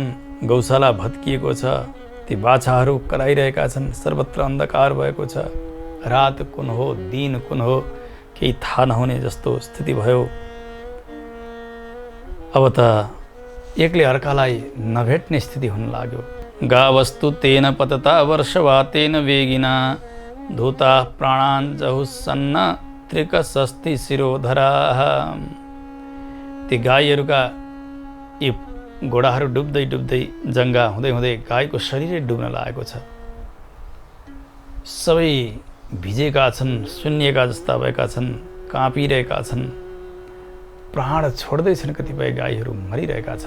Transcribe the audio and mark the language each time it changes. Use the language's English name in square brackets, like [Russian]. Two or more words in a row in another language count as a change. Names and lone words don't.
[Nepali] गौशाला भत्किएको छ। ती बाछाहरू कराइरहेका छन्। सर्वत्र अन्धकार भएको छ। रात कुन हो, दिन कुन हो, केही थाहा नहुने जस्तो स्थिति भयो। अब त एकले अर्कालाई नभेट्ने स्थिति हुन लाग्यो। [Sanskrit] गावस्तु तेन पतता वर्षवातेन वेगिना धूता प्राणान् जहुसन्न त्रिकसस्ति शिरोधरा। [Nepali] ती गाईहरूका यी घोडाहरू डुब्दै डुब्दै जङ्गा हुँदै हुँदै गाईको शरीरै डुब्न लागेको छ। सबै भिजेका छन्, सुन्निएका जस्ता भएका छन्, काँपिरहेका छन्, प्राण छोड्दैछन्, कतिपय गाईहरू मरिरहेका छन्।